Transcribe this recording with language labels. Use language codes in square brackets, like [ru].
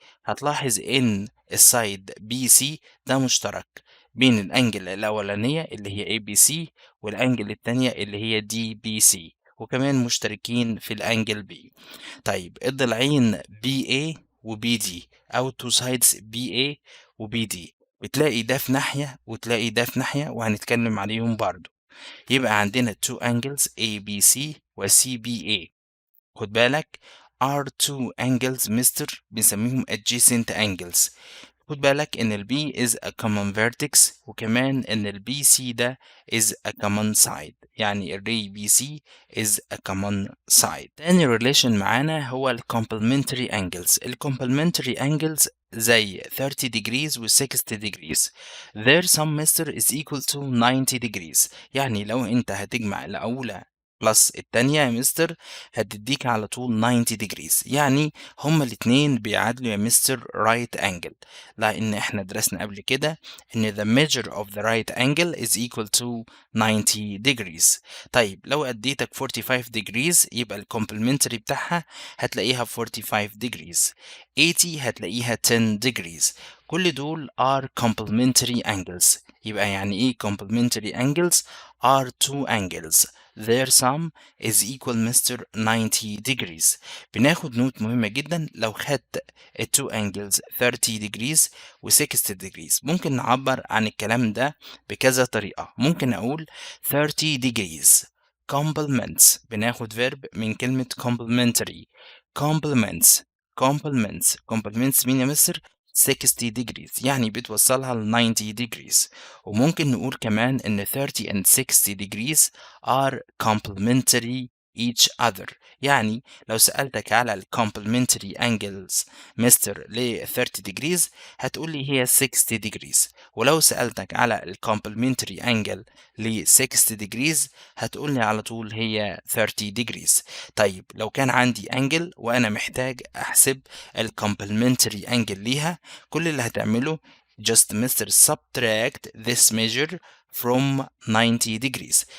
[ar] هتلاحظ ان السايد BC ده مشترك بين الانجل الاولانيه اللي هي ABC والانجل التانية اللي هي DBC، وكمان مشتركين في الانجل B. طيب الضلعين BA و BD أو two sides BA و BD بتلاقي ده في ناحية وتلاقي ده في ناحية، وهنتكلم عليهم برضو. يبقى عندنا two angles ABC و CBA. خد بالك R2 angles مستر بنسميهم adjacent angles. [en] خد بالك ان ال B is a common vertex، وكمان ان ال BC ده is a common side، يعني ال ray BC is a common side. [ar] تاني relation معانا هو ال complementary angles. [en] ال complementary angles زي 30 degrees و 60 degrees. Their sum mister is equal to 90 degrees. [ar] يعني لو انت هتجمع الأولى بلس التانية يا مستر هتديك على طول 90 degrees، يعني هما الاتنين بيعادلوا يا مستر right angle، لأن احنا درسنا قبل كده إن [en] the measure of the right angle is equal to 90 degrees. [ar] طيب لو أديتك 45 degrees يبقى الكومبلمنتري بتاعها هتلاقيها 45 degrees، 80 هتلاقيها 10 degrees. [en] كل دول are complementary angles. [ar] يبقى يعني إيه [en] complementary angles؟ are two angles their sum is equal mister 90 degrees. [ar] بناخد نوت مهمة جدا، لو خدت ال two angles 30 degrees و 60 degrees ممكن نعبر عن الكلام ده بكذا طريقة. ممكن أقول 30 degrees complements، بناخد verb من كلمة complementary. complements complements مين يا مستر؟ 60 degrees، يعني بتوصلها ل 90 degrees. وممكن نقول كمان إن [en] 30 and 60 degrees are complementary each other. [ar] يعني لو سألتك على ال complementary angles مستر ل 30 degrees هتقول لي هي 60 degrees، ولو سألتك على ال complementary angle ل 60 degrees هتقول لي على طول هي 30 degrees. طيب لو كان عندي angle وأنا محتاج أحسب ال complementary angle ليها، كل اللي هتعمله just مستر [en] subtract this measure from 90 degrees.